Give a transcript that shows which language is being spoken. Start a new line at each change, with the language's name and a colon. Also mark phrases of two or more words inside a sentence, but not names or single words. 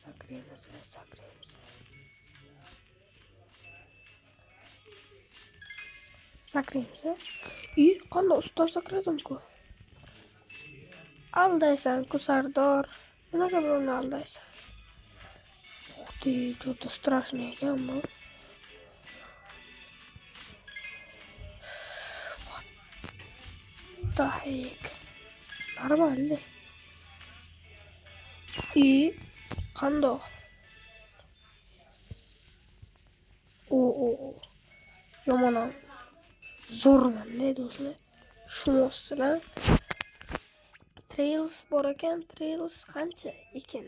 Uzbek: Qanday ustoz sakradim-ku? Aldaysan-ku Sardor. Nimaga buni aldaysan? Uxti, juda strashniy ekan bu.
English: The heck?
Russian: Нормально. И qandoq?
Uzbek: Yomon. Zo'rman-da do'stlar. Tushunasizlar? Trails bor ekan, Trails qancha ekan?